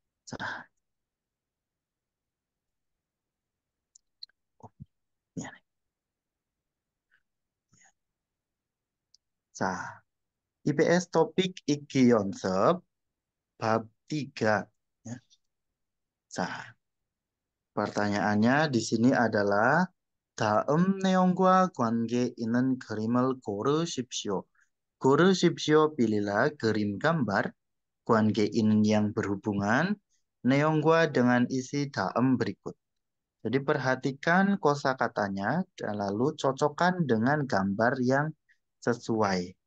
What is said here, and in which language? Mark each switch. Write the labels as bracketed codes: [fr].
[ko] 자, 미안해. [id] 자, IPS topik iki 연습 bab 3. Ya. [ko] 자, [id] pertanyaannya di sini adalah [ko] 다음 내용과 관계 있는 그림을 고르십시오. 고르십시오, [id] pilihlah 그림 gambar, [ko] 관계 있는 [id] yang berhubungan, 내용과 dengan isi dalam berikut. Jadi perhatikan kosakatanya dan lalu cocokkan dengan gambar yang sesuai.